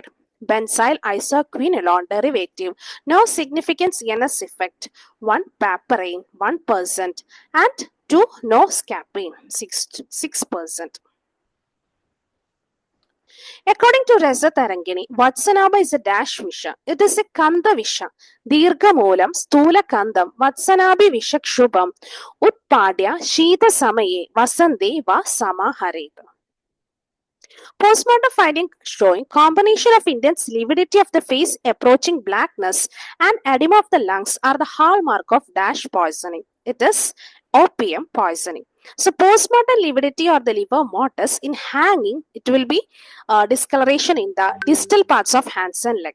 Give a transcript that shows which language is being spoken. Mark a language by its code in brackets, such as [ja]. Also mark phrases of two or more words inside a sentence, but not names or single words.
[en] Benzyl isoquinoline derivative, no significant CNS effect, 1 papaverine 1% and 2 noscapine 6%. According to Reza Tarangini, VATSANABHA is a [sa] dash visha. [en] It is a [sa] kanda visha. Dirgha moolam, stula kandam, Vatsanabhi visha kshubam, utpadya, shita samaye, vasande va samahareta. [en] Postmortem finding showing combination of intense lividity of the face, approaching blackness, and edema of the lungs are the hallmark of dash poisoning. It is opium poisoning. So postmortem lividity or the liver mortis in hanging, it will be discoloration in the distal parts of hands and leg.